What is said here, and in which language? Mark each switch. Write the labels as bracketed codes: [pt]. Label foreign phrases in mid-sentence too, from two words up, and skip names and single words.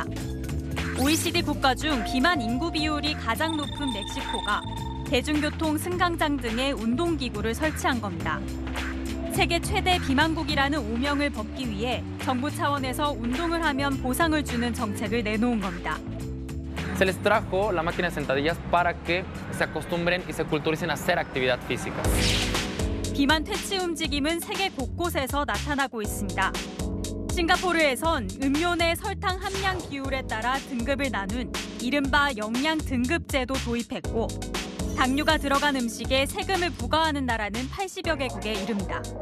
[ko] OECD 국가 중 비만 인구 비율이 가장 높은 멕시코가 대중교통 승강장 등의 운동기구를 설치한 겁니다. 세계 최대 비만국이라는 오명을 벗기 위해 정부 차원에서 운동을 하면 보상을 주는 정책을 내놓은 겁니다. [es] Se les trajo la máquina de sentadillas para que se acostumbren y se culturicen a hacer actividad física. [ko] 비만 퇴치 움직임은 세계 곳곳에서 나타나고 있습니다. 싱가포르에선 음료 내 설탕 함량 비율에 따라 등급을 나눈 이른바 영양 등급제도 도입했고 당류가 들어간 음식에 세금을 부과하는 나라는 80여 개국에 이릅니다.